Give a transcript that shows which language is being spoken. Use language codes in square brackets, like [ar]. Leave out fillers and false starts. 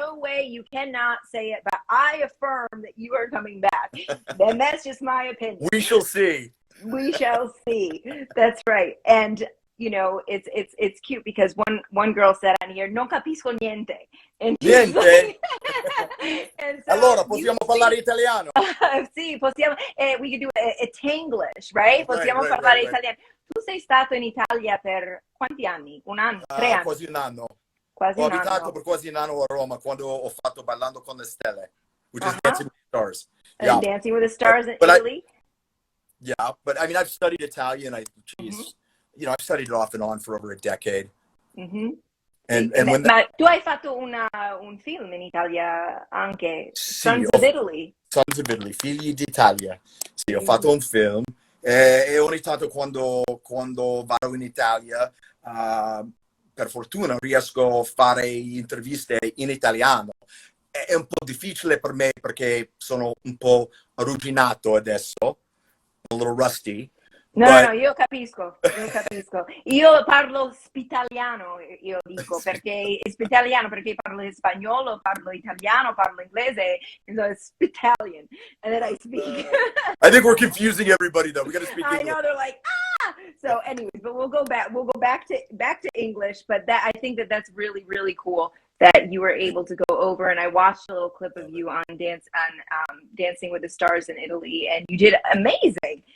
[en] No way, you cannot say it, but I affirm that you are coming back. And that's just my opinion. We shall see. We shall see. That's right. And you know, it's cute because one girl said on here, [it] non capisco niente. [en] And [it] niente? [en] Like, and so [it] allora, possiamo parlare italiano? Sì, possiamo, [en] we can do a Tanglish, right? [it] Possiamo parlare italiano. Tu sei stato in Italia per quanti anni? Un anno? 3 anni? Quasi un anno. Quasi ho un abitato anno. per quasi un anno a Roma quando ho fatto Ballando con le Stelle, [en] which is Dancing with the Stars. Yeah. Dancing with the Stars in Italy? But I mean, I've studied Italian. You know, I've studied it off and on for over a decade. Mm-hmm. And when [it] ma tu hai fatto un film in Italia anche, Sons of Italy. Sons of Italy, Figli d'Italia. Sì, ho fatto un film e ogni tanto quando vado in Italia, per fortuna riesco a fare interviste in italiano. È un po' difficile per me perché sono un po' arruginato adesso, [en] a little rusty. [it] No, io capisco. Io parlo spitaliano, io dico, perché spitaliano, perché parlo spagnolo, parlo italiano, parlo inglese, [en] so spitalian, and then I speak. I think we're confusing everybody though. We got to speak English. I know, they're like, ah! So anyways, but we'll go back to English, but I think that's really, really cool that you were able to go over, and I watched a little clip of you on Dancing with the Stars in Italy, and you did amazing.